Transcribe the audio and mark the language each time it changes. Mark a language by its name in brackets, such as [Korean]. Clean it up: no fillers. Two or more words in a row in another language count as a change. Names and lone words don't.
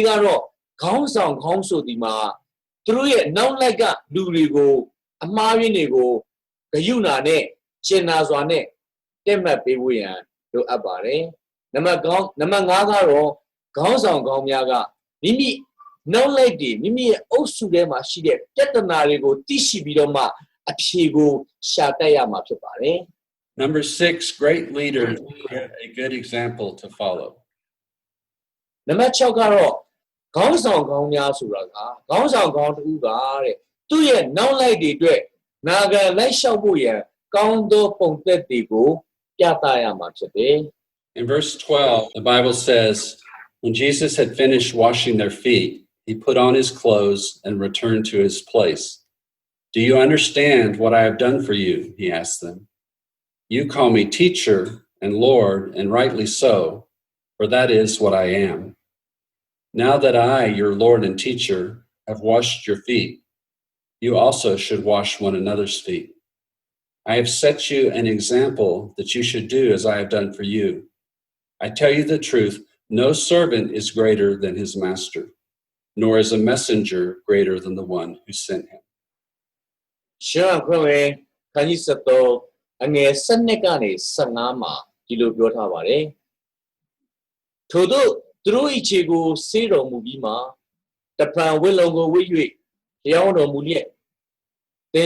[Burmese] ကတော့ခေါင်းဆောင်ခေါင်းဆိုဒီမှာသူတို့ရဲ့နောက်လိုက်ကလူတွေကိုအမှားရင်းတွေကိုဂယုဏနဲ့ကျင်နာစွာနဲ့တက်မှတ်ပေးဖို့ရန်လိုအပ်ပါတယ်။နံပါတ်5ကတော့ခေါင်းဆောင်ကောင်းများကမိမိနောက်လိုက်တွေမိမိရဲ့အုပ်စုထဲမှာရှိတဲ့ပြဿနာတွေကိုသိရှိပြီးတော့မှအဖြေကိုရှာတတ်ရမှာဖြစ်ပါတယ် [English] Number 6, great leaders give a good example to follow. [Burmese] နံပါတ်6ကတော့ခေါင်းဆောင်ကောင်းများဆိုတာကခေါင်းဆောင်ကောင်းတူကတဲ့သူ့ရဲ့နောက်လိုက်တွေအတွက်နာဂံလိုက်လျှောက်ဖို့ရန်ကောင်းသောပုံသက်တွေကိုပြသရမှာဖြစ်တယ် [English] In verse 12, the Bible says, when Jesus had finished washing their feet, he put on his clothes and returned to his place. Do you understand what I have done for you? He asked them. You call me teacher and Lord, and rightly so, for that is what I am. Now that I, your Lord and teacher, have washed your feet, you also should wash one another's feet. I have set you an example that you should do as I have done for you. I tell you the truth, no servant is greater than his master, nor is a messenger greater than the one who sent him. [Burmese] ရှမ်းခွင့်ဝင်ခန်းကြီး73အငယ်7ကနေ15မှာဒီလိုပြောထားပါတယ်ထို့သောသူတို့၏ခြေကိုဆေးတော်မူပြီးမှတပံဝိလုံကိုဝိ၍တရားတော်မူလျက်သင်